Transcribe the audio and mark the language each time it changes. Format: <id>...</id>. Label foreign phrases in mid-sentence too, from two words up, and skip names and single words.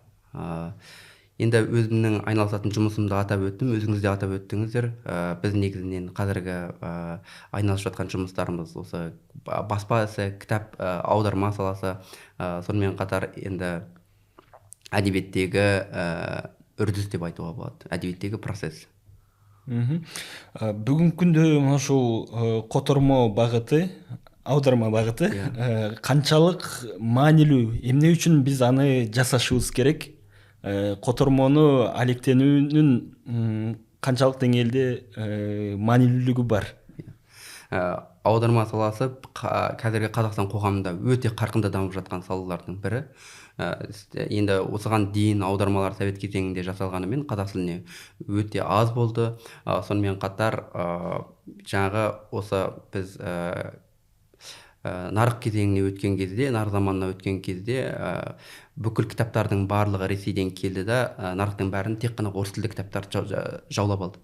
<kk>Енді өзімнің айналысатын жұмысымды атап өттім, өзіңіз де атап өттіңіздер. Біз негізінен қазіргі айналысып жатқан жұмыстарымыз осы баспа ісі, кітап аударма саласы, сонымен қатар енді әдебиеттегі үрдіс деп айтуға болады, әдебиеттегі процесс.</kk> <ky>Бүгүнкү күндө мына ушул котормо багыты, аударма багыты канчалык маанилүү, эмне үчүн биз аны жасашыбыз керек? Котормону алектенүүнүн канчалык деңгээлде маанилүүлүгү бар?</ky> <kk>Аударма саласы қазіргі Қазақстан қоғамында өте қарқынды дамып жатқан салалардың бірі. Енді осыған дейін аудармалар совет кезеңінде жасалғанымен қазақ тіліне өте аз болды. Сонымен қатар жаңағы осы біз нарық кезеңіне өткен кезде, нарық заманына өткен кезде бүкіл кітаптардың барлығы Ресейден келді да, нарықтың бәрін тек қана орыс тілді кітаптар жаулап алды.</kk>